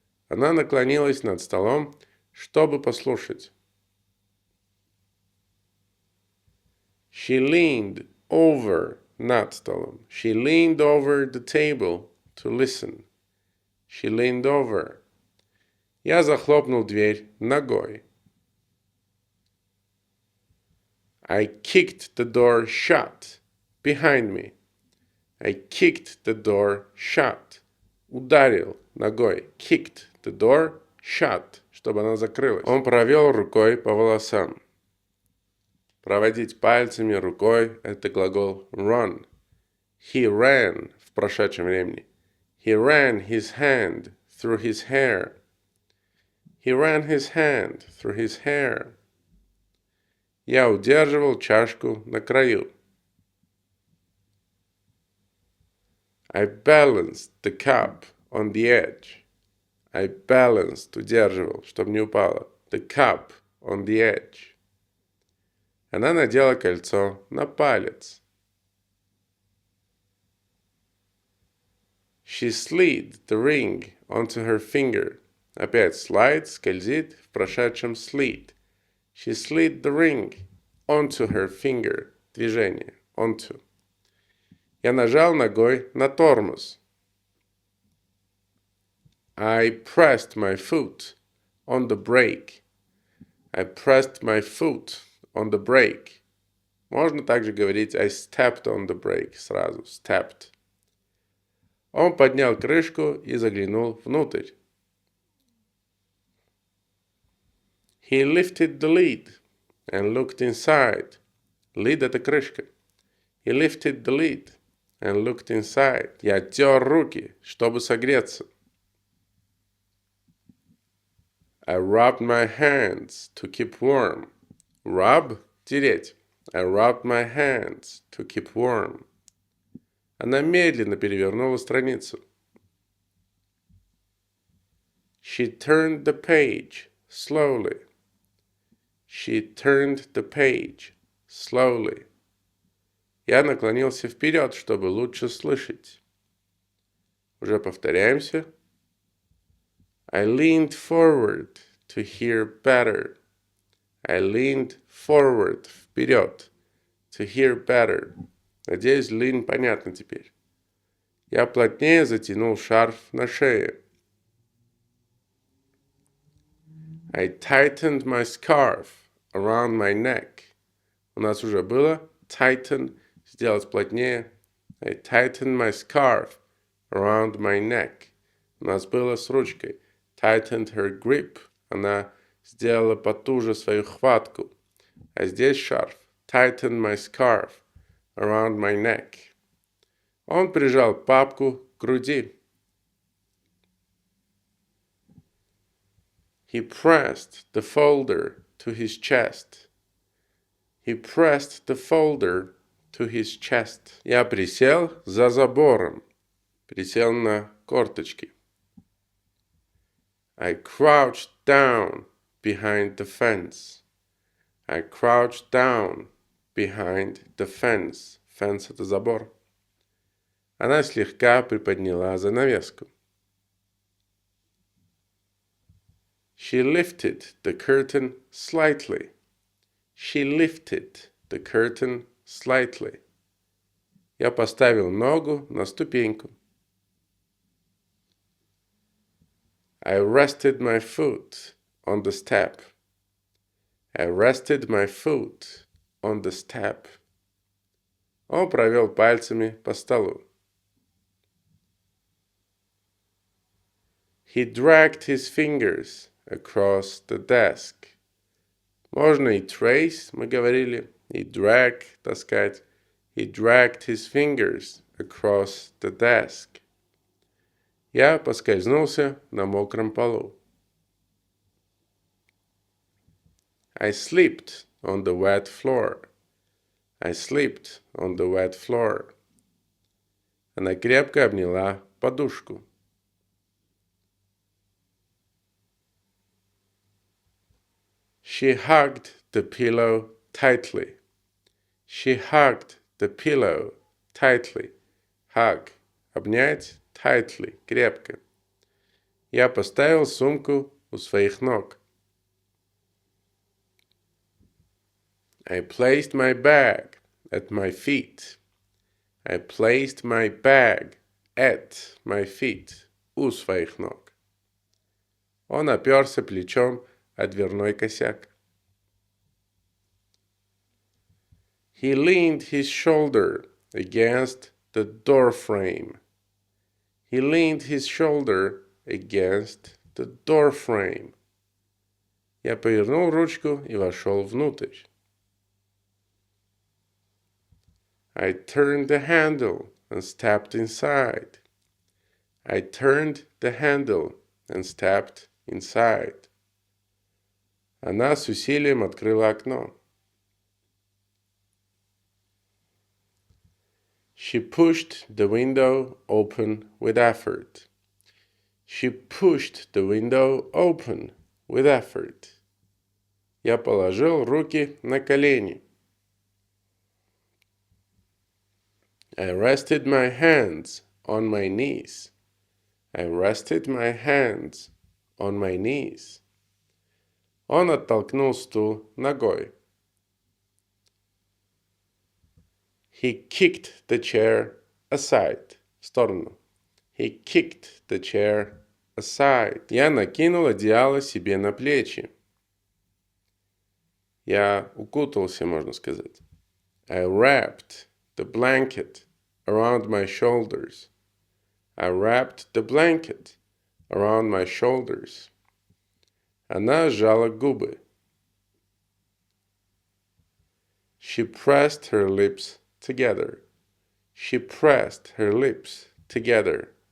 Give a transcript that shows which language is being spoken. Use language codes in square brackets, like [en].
[ru] Она наклонилась над столом, чтобы послушать. [en] She leaned over [ru] над столом. [en] She leaned over the table to listen. She leaned over. [ru] Я захлопнул дверь ногой. [en] I kicked the door shut behind me. I kicked the door shut. [ru] Ударил ногой. [en] Kicked the door shut, [ru] чтобы она закрылась. Он провел рукой по волосам. Проводить пальцами рукой – это глагол run. [en] He ran [ru] в прошедшем времени. [en] He ran his hand through his hair. He ran his hand through his hair. [ru] Я удерживал чашку на краю. [en] I balanced the cup on the edge. I balanced, [ru] удерживал, чтобы не упало. [en] The cup on the edge. [ru] Она надела кольцо на палец. [en] She slid the ring onto her finger. [ru] Опять slide, скользит, в прошедшем slid. [en] She slid the ring onto her finger. [ru] Движение. Onto. Я нажал ногой на тормоз. [en] I pressed my foot on the brake. I pressed my foot on the brake. [ru] Можно также говорить [en] I stepped on the brake [ru] сразу. [en] Stepped. [ru] Он поднял крышку и заглянул внутрь. [en] He lifted the lid and looked inside. [ru] Lid – это крышка. [en] He lifted the lid and looked inside. [ru] Я тер руки, чтобы согреться. [en] I rubbed my hands to keep warm. [ru] Rub – тереть. [en] I rubbed my hands to keep warm. [ru] Она медленно перевернула страницу. [en] She turned the page slowly. She turned the page slowly. [ru] Я наклонился вперед, чтобы лучше слышать. Уже повторяемся. [en] I leaned forward to hear better. I leaned forward, вперед, to hear better. [ru] Надеюсь, lean понятно теперь. Я плотнее затянул шарф на шее. [en] I tightened my scarf around my neck. [ru] У нас уже было tighten, сделать плотнее. [en] I tightened my scarf around my neck. [ru] У нас было с ручкой. [en] Tightened her grip. [ru] Она сделала потуже свою хватку. А здесь шарф. [en] Tightened my scarf around my neck. [ru] Он прижал папку к груди. [en] He pressed the folder to his chest. He pressed the folder to his chest. [ru] Я присел за забором. Присел на корточки. [en] I crouched down behind the fence. I crouched down behind the fence. [ru] Fence – это забор. Она слегка приподняла занавеску. [en] She lifted the curtain slightly. She lifted the curtain slightly. [ru] Я поставил ногу на ступеньку. [en] I rested my foot on the step. I rested my foot on the step. [ru] Он провел пальцами по столу. [en] He dragged his fingers across the desk. [ru] Можно и trace, мы говорили, и drag, таскать. [en] He dragged his fingers across the desk. [ru] Я поскользнулся на мокром полу. [en] I slipped on the wet floor. I slipped on the wet floor. [ru] Она крепко обняла подушку. [en] She hugged the pillow tightly. She hugged the pillow tightly. [ru] Hug – обнять, tightly – крепко. Я поставил сумку у своих ног. [en] I placed my bag at my feet. I placed my bag at my feet. [ru] У своих ног. Он оперся плечом о дверной косяк. [en] He leaned his shoulder against the door frame. He leaned his shoulder against the door frame. [ru] Я повернул ручку и вошел внутрь. [en] I turned the handle and stepped inside. I turned the handle and stepped inside. [ru] Она с усилием открыла окно. [en] She pushed the window open with effort. She pushed the window open with effort. [ru] Я положил руки на колени. [en] I rested my hands on my knees. I rested my hands on my knees. [ru] Он оттолкнул стул ногой. [en] He kicked the chair aside. [ru] В сторону. [en] He kicked the chair aside. [ru] Я накинул одеяло себе на плечи. Я укутался, можно сказать. [en] I wrapped the blanket around my shoulders. I wrapped the blanket around my shoulders. [ru] Она сжала губы. [en] She pressed her lips together. She pressed her lips together.